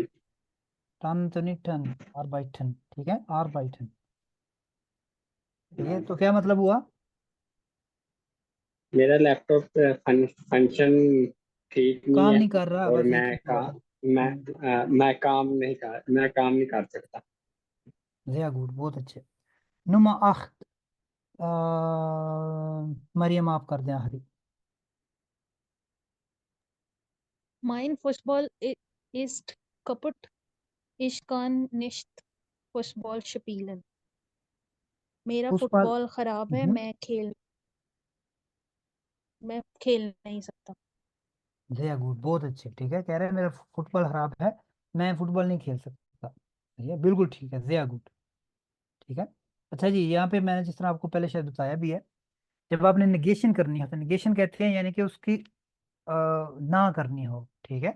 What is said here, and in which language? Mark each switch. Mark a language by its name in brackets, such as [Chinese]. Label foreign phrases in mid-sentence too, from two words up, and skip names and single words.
[Hindi] टन टनी टन, आर्बाइटन, ठीक है, आर्बाइटन। ठीक है, तो क्या मतलब हुआ? मेरा लैपटॉप फंक्शन ठीक नहीं काम है नहीं कर रहा, और बस एक ही हुआ। मैं काम नहीं कर सकता। [German] sehr gut, [Hindi] बहुत अच्छे। Nummer 8, मरियम आप कर दें आखिरी। [German] Mein Fußball ist kaputt. Ich kann nicht Fußball spielen. [Hindi] मेरा पुष्पा, फुटबॉल खराब है, मैं खेल नहीं सकता। [German] ja gut, [Hindi] बहुत अच्छे, ठीक है, कह रहे हैं मेरा फुटबॉल खराब है, मैं फुटबॉल नहीं खेल सकता। ये बिल्कुल ठीक है, [German] ja gut, [Hindi] ठीक है। अच्छा जी, यहाँ पे मैंने जिस तरह आपको पहले शायद बताया भी है, जब आपने निगेशन करनी हो तो निगेशन कहते हैं यानी कि उसकी ना करनी हो, ठीक है।